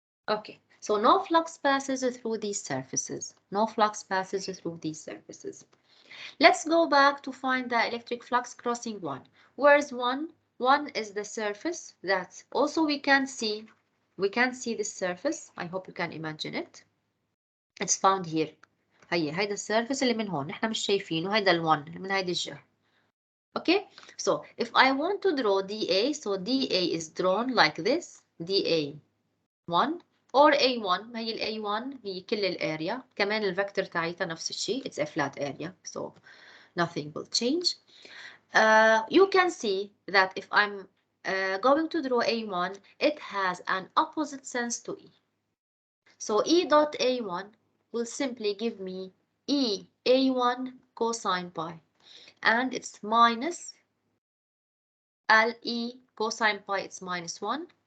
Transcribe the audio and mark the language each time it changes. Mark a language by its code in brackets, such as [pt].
[en] Okay, so no flux passes through these surfaces. No flux passes through these surfaces. Let's go back to find the electric flux crossing 1. Where's 1? 1 is the surface that also we can see this surface. I hope you can imagine it. It's found here. [ar] هيدا السيرفيس اللي من هون نحن مش شايفينه، هيدا ال1 من هيدي الجهة. [en] Okay, so if I want to draw DA, so DA is drawn like this, DA1 or A1. [ar] ما هي ال A1 هي كل الاريا، كمان الفكتور تاعيتها نفس الشيء. [en] It's a flat area, so nothing will change. you can see that if I'm going to draw A1, it has an opposite sense to E. So E dot A1 will simply give me E A1 cosine pi, and it's minus LE cosine pi, it's minus 1.